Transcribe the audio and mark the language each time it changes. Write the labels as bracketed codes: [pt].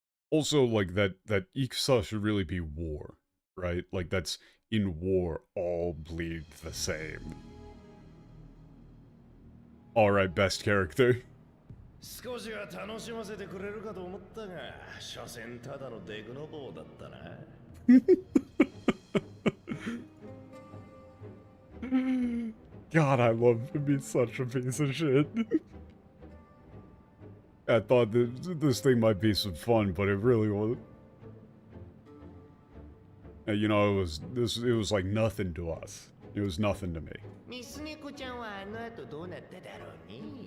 [en] Also, like, that Ikusa should really be war, right? Like, that's, in war, all bleed the same. Alright, best character. [ja] 少しは楽しませてくれるかと思ったが、所詮ただのデグノボーだったな。 [en] God, I love him. He's such a piece of shit. I thought this thing might be some fun, but it really wasn't. You know, it was like nothing to us. It was nothing to me. [ja] ミスネコちゃんはあの後どうなっただろうね。